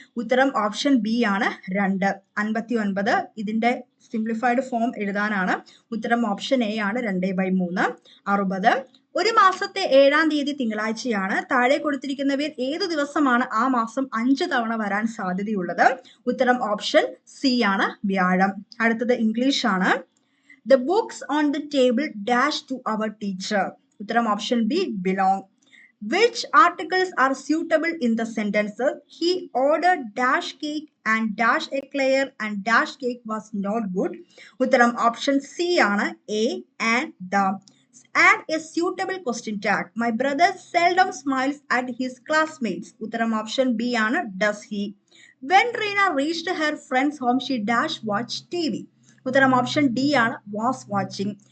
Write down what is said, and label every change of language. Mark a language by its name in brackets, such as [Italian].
[Malayalam] ഉത്തരം option B ആണ് 2. 59 ഇതിന്റെ സിംപ്ലിഫൈഡ് ഫോം എഴുതാനാണ്. ഉത്തരം ഓപ്ഷൻ എ ആണ് 2/3. 60 ഒരു മാസത്തെ 7-ാം തീയതി തിങ്കളാഴ്ചയാണ്. താഴെ കൊടുത്തിരിക്കുന്നവയിൽ ഏതു ദിവസമാണ് ആ മാസം 5 തവണ വരാൻ സാധ്യതയുള്ളത്? ഉത്തരം ഓപ്ഷൻ സി ആണ് വ്യാഴം. അടുത്തത് ഇംഗ്ലീഷ് ആണ്. [English] The books on the table dash to our teacher. [Malayalam] ഉത്തരം option B [English] belong. Which articles are suitable in the sentences? He ordered dash cake and dash eclair and dash cake was not good. [Malayalam] ഉത്തരം option C ആണ് A [English] and the. Add a suitable question tag. My brother seldom smiles at his classmates. [Malayalam] ഉത്തരം option B ആണ് [English] does he. When Reena reached her friend's home, she dash watched TV. [Malayalam] ഉത്തരം option D ആണ് [English] was watching.